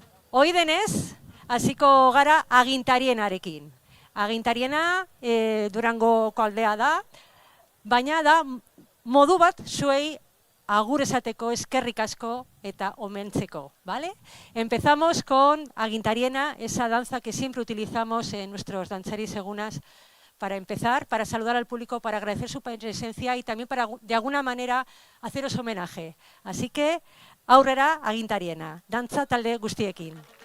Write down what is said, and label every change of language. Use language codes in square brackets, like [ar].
[eu] Hoi denez, hasiko gara agintarienarekin. Agintariena Durangoko aldea da, baina da modu bat zuei agur esateko, eskerrik asko eta omentzeko, ¿vale? [es] Empezamos con agintariena, esa danza que siempre utilizamos en nuestros danzaris egunas para empezar, para saludar al público, para agradecer su presencia y también para, de alguna manera, haceros homenaje. Así que, [eu] aurrera agintariena, dantza talde guztiekin.